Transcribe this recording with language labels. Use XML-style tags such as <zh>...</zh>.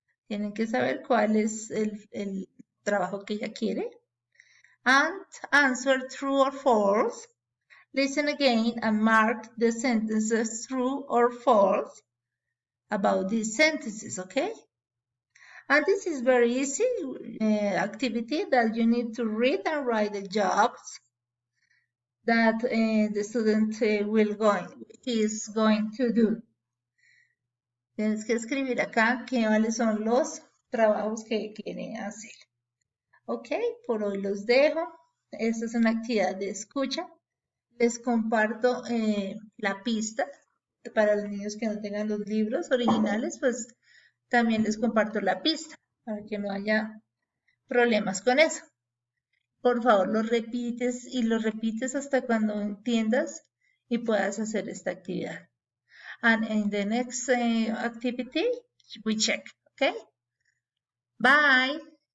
<es>Tienen que saber cuál es el trabajo que ella quiere.</es> <en>And answer true or false. Listen again and mark the sentences true or false about these sentences, okay? And this is very easy activity that you need to read and write the jobs that the student is going to do. Tienes que escribir acá cuáles son los trabajos que quieren hacer.</en> <es>Ok, por hoy los dejo. Esta es una actividad de escucha. Les comparto la pista para los niños que no tengan los libros originales, pues también les comparto la pista para que no haya problemas con eso. Por favor, lo repites y lo repites hasta cuando entiendas y puedas hacer esta actividad.</es> <en>And in the next activity, we check, okay? Bye.</en>